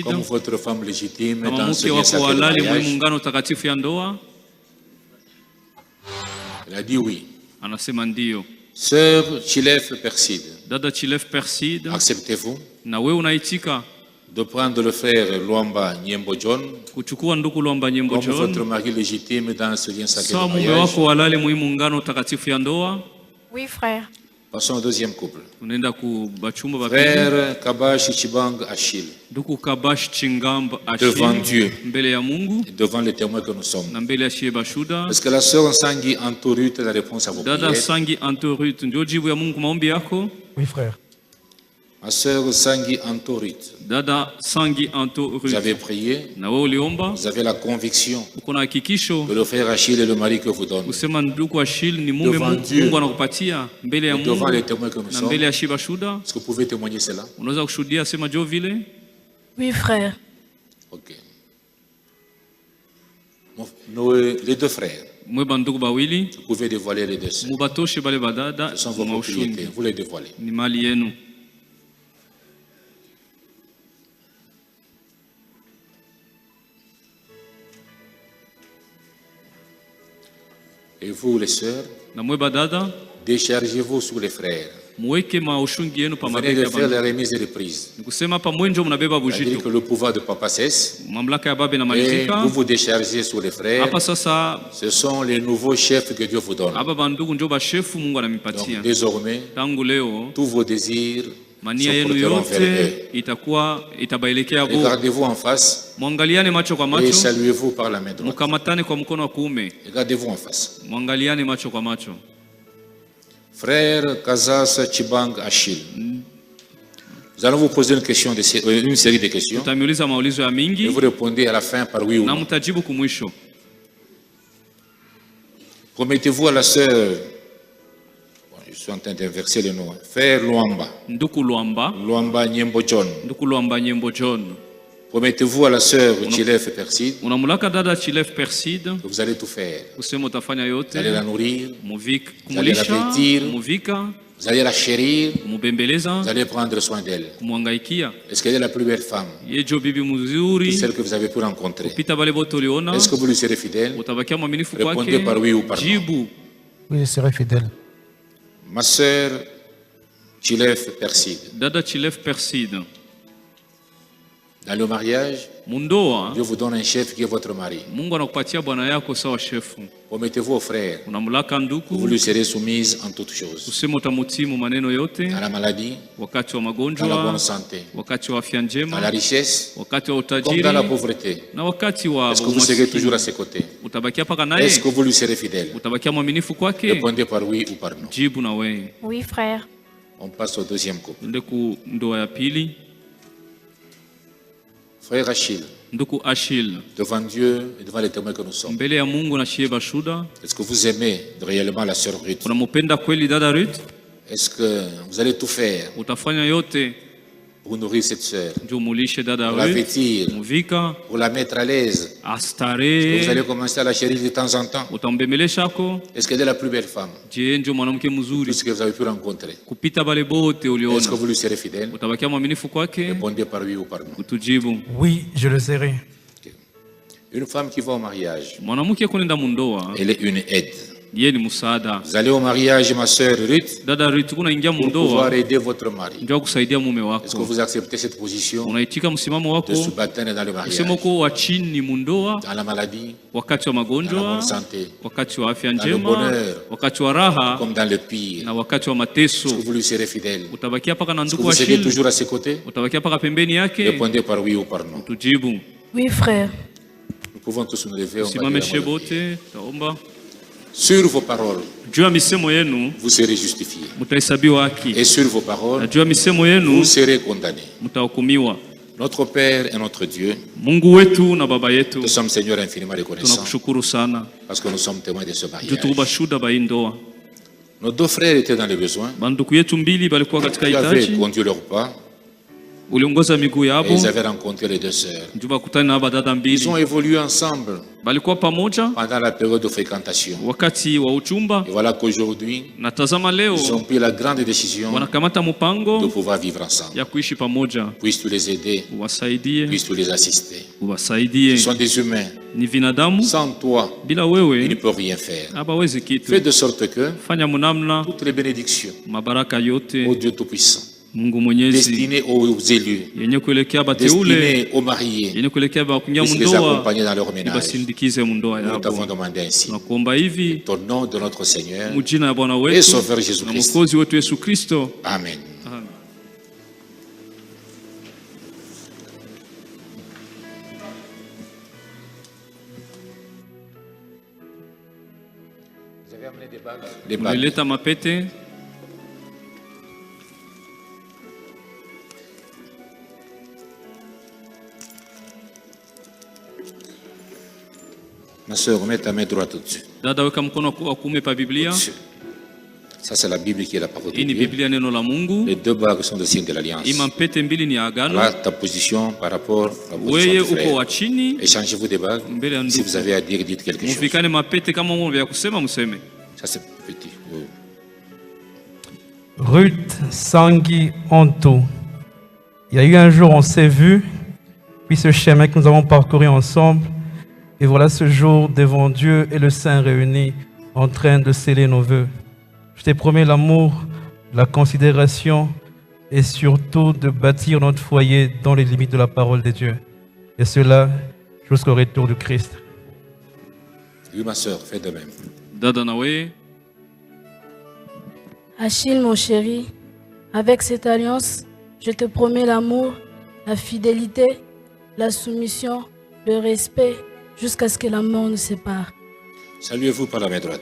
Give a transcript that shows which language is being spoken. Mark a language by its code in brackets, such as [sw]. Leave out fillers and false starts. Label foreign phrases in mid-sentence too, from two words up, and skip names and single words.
[fr] comme votre femme légitime [sw] kama [fr] dans ce [sw] mke [fr] lien [sw] wako [fr] sacré de [sw] halali mwe [fr] mariage? [sw] muungano takatifu ya ndoa? [fr] Elle a dit oui. [sw] Anasema ndio. [fr] Sœur Chilef Perside, [sw] Dada Chilef Perside, [fr] acceptez-vous [sw] na we unaitika [fr] de prendre le frère Luamba Nyembo John [sw] kuchukua nduku Luamba Nyembo [fr] comme votre [sw] John [fr] mari légitime dans ce lien sacré [sw] sawa [fr] de [sw] mume [fr] mariage? [sw] wako halali mwe muungano takatifu ya ndoa? [fr] Oui, frère. Passons au deuxième couple. [sw] Unaenda kubachumba babili. [fr] Frère Kabash Chibang Achille, [sw] Nduku Kabash Chingamba [fr] devant [sw] Achille, [fr] Dieu [sw] mbele ya Mungu [fr] et devant les témoins que nous sommes. [sw] na mbele ya shie bashuda. [fr] Parce que la sœur Sangi Antorut est la réponse à vos [sw] Dada [fr] prières. [sw] Sangi Antorut, ndio jibu ya Mungu maombi yako. [fr] Oui, frère. Ma sœur Sangi Antorut, [sw] Dada Sangi [fr] vous [sw] Antorut, [fr] avez prié, [sw] na wewe uliomba, [fr] vous avez la conviction [sw] uko na hakikisho [fr] que le frère Achille est le mari que vous donne. [sw] kusema nduku Achille ni mume [fr] Devant Dieu. [sw] Mungu anakupatia mbele ya [fr] Et devant [sw] Mungu [fr] les témoins que nous [sw] na [fr] sommes, [sw] mbele ya shie bashuda. [fr] est-ce que vous pouvez témoigner cela? [sw] Unaweza kushuhudia sema jo vile? [fr] Oui, frère. Ok. Les deux frères, [sw] Mwe banduku bawili [fr] vous pouvez dévoiler les deux sœurs. [sw] mubatoshe bale badada [fr] Ce sont vos [sw] maushungi, [fr] propriétés, vous les dévoilez. [sw] ni mali yenu. [fr] Et vous, les sœurs, [sw] Na mwe badada [fr] déchargez-vous sur les frères. [sw] muweke maushungi yenu pa [fr] Vous venez de [sw] mabega ya [fr] faire la [sw] banduku. [fr] remise et reprise. [sw] Ni kusema hapa mwenjo mnabeba [fr] C'est-à-dire que [sw] bujito, [fr] le pouvoir de papa cesse [sw] mamlaka ya baba [fr] et [sw] inamalizika. [fr] vous vous déchargez sur les frères. [sw] Hapa sasa [fr] Ce sont les nouveaux chefs que Dieu vous donne. [sw] hapa bandugu njo bashefu Mungu anamipatia. [fr] Donc désormais, [sw] Tangu leo [fr] tous vos désirs [sw] mania [fr] se [sw] yenu [fr] porteront vers [sw] yote [fr] eux. [sw] itakuwa itabaelekea bo. [fr] Regardez-vous en face [sw] Mwangaliane macho kwa [fr] et [sw] macho, [fr] saluez-vous par la main droite. [sw] mukamatane kwa mkono wa kuume. [fr] Regardez-vous en face. [sw] Mwangaliane macho kwa macho. [fr] Frère Kazas Chibang Achille, nous allons vous poser une série de questions [sw] Tutamiuliza maulizo ya [fr] et [sw] mingi [fr] vous répondez à la fin par oui ou [sw] na [fr] non. [sw] mtajibu kumwisho. [fr] Promettez-vous à la sœur, bon, je suis en train d'inverser le nom, Frère Luamba, [sw] Nduku Luamba, [fr] Luamba Nyembo John. [sw] Nduku Luamba Nyembo John. [fr] Promettez-vous à la sœur Chilef Perside [sw] Unamulaka dada Chilef Perside [fr] que vous allez tout faire. [sw] kusema utafanya [fr] Vous [sw] yote, [fr] allez la nourrir, [sw] muvika, [fr] allez la [sw] kumulisha, [fr] vêtir. [sw] muvika, [fr] vous allez la chérir, [sw] kumubembeleza, [fr] vous allez prendre soin d'elle. [sw] kumwangaikia. [fr] Est-ce qu'elle est la plus belle femme, [sw] Yejo bibi [fr] de [sw] mzuri, [fr] celle que vous avez pu rencontrer? [sw] pita bale bote uliona, [fr] Est-ce que vous lui serez fidèle? [sw] utabakia mwaminifu [fr] Répondez [sw] kwake. [fr] par oui ou par non. [sw] Jibu. [fr] Oui, je serai fidèle. Ma sœur Chilef Perside, [sw] Dada Chilef Perside, [fr] dans le mariage, [sw] mundoa [fr] Dieu vous donne un chef qui est votre mari. [sw] Mungu anakupatia bwana yako sawa shefu. [fr] Promettez-vous au frère [sw] Unamulaka [fr] que vous [sw] nduku [fr] lui serez soumise en toutes choses. [sw] kusema utamutimu maneno yote, [fr] Dans la maladie, [sw] wakati wa [fr] dans la [sw] magonjwa, [fr] bonne santé, [sw] wakati wa afya [fr] dans la [sw] njema, [fr] richesse, [sw] wakati wa [fr] comme [sw] utajiri [fr] dans la pauvreté. [sw] na wakati wa [fr] Est-ce que vous serez toujours à [sw] umaskini. [fr] ses côtés? [sw] utabakia paka [fr] Est-ce [sw] naye, [fr] que vous lui serez fidèle? [sw] utabakia mwaminifu kwake. [fr] Répondez par oui ou par non. [sw] Jibu na wewe. [fr] Oui, frère. On passe au deuxième couple. [sw] Nde ku ndoa ya pili, [fr] Frère Achille, [sw] nduku Achille, [fr] devant Dieu et devant les témoins que nous sommes, [sw] mbele ya Mungu na shie bashuda, [fr] est-ce que vous aimez réellement la sœur Ruth? [sw] unamupenda kweli dada Ruth? [fr] Est-ce que vous allez tout faire [sw] Utafanya yote [fr] pour nourrir cette sœur, [sw] ndio mulishe dada [fr] pour la [sw] Ruth, [fr] vêtir, [sw] muvika [fr] pour la mettre à l'aise? Vous [sw] astare, [fr] allez commencer à la chérir de temps en temps. [sw] utambembeleshako. [fr] Est-ce qu'elle est la plus belle femme, [sw] Je ndio mwanamke mzuri [fr] tout ce que vous avez pu rencontrer? [sw] kupita bale bote [fr] Est-ce que [sw] uliona, [fr] vous lui serez fidèle? [sw] utabakia mwaminifu kwake. [fr] Répondez par oui ou par non. [sw] Utujibu. [fr] Oui, je le serai. Une femme qui va au mariage, [sw] Mwanamke kunenda mundoa, [fr] elle est une aide. [sw] yeye ni msaada. [fr] Vous allez au mariage, ma sœur Ruth, [sw] Dada Ruth, kunaingia [fr] pour pouvoir [sw] mundoa [fr] aider votre mari. [sw] ndio kusaidia mume [fr] Est-ce que [sw] wako. [fr] vous acceptez cette position [sw] Unaitika msimamo [fr] de [sw] wako [fr] subalterne dans le [sw] kusema [fr] mariage, [sw] uko wa chini mundoa, [fr] dans la maladie, [sw] wakati wa [fr] dans la bonne [sw] magonjwa, [fr] santé, [sw] wakati wa afya [fr] dans le [sw] njema, [fr] bonheur, [sw] wakati wa raha [fr] comme dans le pire? [sw] na wakati wa [fr] Est-ce [sw] mateso. [fr] que vous lui serez fidèle? [sw] Utabakia paka na [fr] Est-ce que [sw] ndugu wa [fr] vous serez [sw] Achille, [fr] toujours à ses côtés? [sw] utabakia paka pembeni yake. [fr] Répondez par oui ou par non. [sw] Tujibu. [fr] Oui, frère. Nous pouvons tous nous lever. On va [sw] Simame [fr] dire la bonne [sw] shebote, taomba. [fr] Sur vos paroles, [sw] Juu ya misemo yenu [fr] vous serez justifiés. [sw] mutahesabiwa haki, [fr] Et sur vos [sw] na [fr] paroles, [sw] juu ya misemo [fr] vous [sw] yenu [fr] serez condamnés. [sw] mtahukumiwa. [fr] Notre Père et notre Dieu, [sw] Mungu wetu na baba yetu, [fr] nous sommes Seigneur infiniment reconnaissants [sw] tunakushukuru sana [fr] parce que nous sommes témoins de ce [sw] juu [fr] mariage. [sw] tuko bashuda ba hii ndoa. [fr] Nos deux frères étaient dans les besoins. [sw] Banduku yetu mbili balikuwa katika [fr] Tu avais [sw] hitaji, [fr] conduit leur pas [sw] uliongoza miguu [fr] et [sw] yabo [fr] ils avaient rencontré les deux sœurs. [sw] juu bakutane na aba dada [fr] Ils ont [sw] mbili, [fr] évolué ensemble [sw] balikuwa pamoja [fr] pendant la période de fréquentation. [sw] wakati wa uchumba. [fr] Et voilà qu'aujourd'hui, [sw] Na tazama leo [fr] ils ont pris la grande décision [sw] wanakamata [fr] de [sw] mpango [fr] pouvoir vivre ensemble. [sw] ya kuishi pamoja. [fr] Puisses-tu les aider, [sw] Uwasaidie, [fr] puisses-tu les assister. [sw] uwasaidie. [fr] Ils sont des humains. [sw] Ni binadamu, [fr] Sans toi, [sw] bila [fr] ils ne [sw] wewe [fr] peuvent rien faire. [sw] hawawezi [fr] Fais [sw] kitu. [fr] de sorte que [sw] Fanya munamna [fr] toutes les bénédictions, [sw] mabaraka [fr] ô [sw] yote [fr] Dieu Tout-Puissant, [sw] Mungu Mwenyezi [fr] destinées aux élus, [sw] yenye kuelekea bateule, [fr] destinées aux mariés, [sw] yenye kuelekea bakuingia [fr] puisse les [sw] mundoa, [fr] accompagner dans leur ménage. [sw] ibasindikize mundoa [fr] Nous t'avons [sw] yabo. [fr] demandé ainsi. [sw] Tunakuomba hivi [fr] Au nom de notre Seigneur [sw] mujina ya Bwana [fr] et [sw] wetu [fr] Sauveur [sw] na [fr] Jésus-Christ. [sw] Mwokozi wetu Yesu Kristo. [fr] Amen. [sw] Amen. [fr] Les bagues. [sw] Mulileta mapete. [fr] Ma soeur, mets ta main droite au-dessus. [sw] Dada, weka mkono wa kuume pa Biblia. [fr] Au-dessus. Ça, c'est la Bible qui est la parole de [sw] Hii ni [fr] Dieu. [sw] Biblia, neno la Mungu. [fr] Les deux bagues sont le signe de l'alliance. [sw] Hii mapete mbili ni ya agano. [fr] Voilà ta position par rapport à la position [sw] Weye [fr] du [sw] uko [fr] frère. [sw] wa chini, [fr] Échangez-vous des bagues. [sw] mbele ya [fr] Si [sw] ndugu. [fr] vous avez à dire, dites quelque chose. [sw] Muvikane mapete kama mwana vya kusema museme. [fr] Ça, c'est petit. Oh. Ruth Sangui Anto. Il y a eu un jour, on s'est vus, puis ce chemin que nous avons parcouru ensemble. Et voilà ce jour devant Dieu et le Saint réunis en train de sceller nos vœux. Je t'ai promis l'amour, la considération et surtout de bâtir notre foyer dans les limites de la parole de Dieu. Et cela jusqu'au retour du Christ. Oui, ma soeur, fais de même. [sw] Dada na wewe, [fr] Achille, mon chéri, avec cette alliance, je te promets l'amour, la fidélité, la soumission, le respect, jusqu'à ce que la mort nous sépare. Saluez-vous par la main droite.